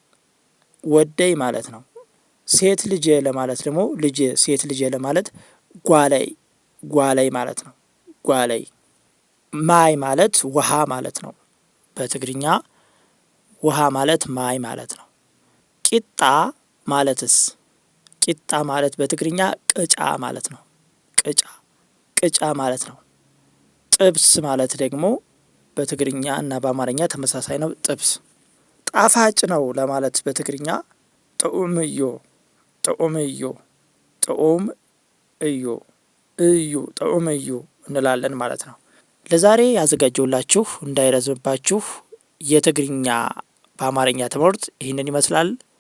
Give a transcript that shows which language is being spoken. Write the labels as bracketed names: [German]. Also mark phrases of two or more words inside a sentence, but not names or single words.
[Amharic] ወደይ ማለት ነው። ሴት ልጄ ለማለት ደግሞ ልጄ፣ ሴት ልጄ ለማለት ጓላይ፣ ጓላይ ማለት ነው። ጓላይ። ማይ ማለት ውሃ ማለት ነው በትግርኛ። ውሃ ማለት ማይ ማለት ነው። ቂጣ ማለትስ? ቂጣ ማለት በትግርኛ ቅጫ ማለት ነው። ቅጫ፣ ቅጫ ማለት ነው። ጥብስ ማለት ደግሞ በትግርኛ እና በአማርኛ ተመሳሳይ ነው። ጥብስ። ጣፋጭ ነው ለማለት በትግርኛ [Tigrinya] ጥዑም እዮ፣ ጥዑም እዮ፣ ጥዑም እዮ፣ እዩ፣ ጥዑም እዩ [Amharic] እንላለን ማለት ነው። ለዛሬ ያዘጋጀውላችሁ እንዳይረዝምባችሁ የትግርኛ በአማርኛ ትምህርት ይህንን ይመስላል።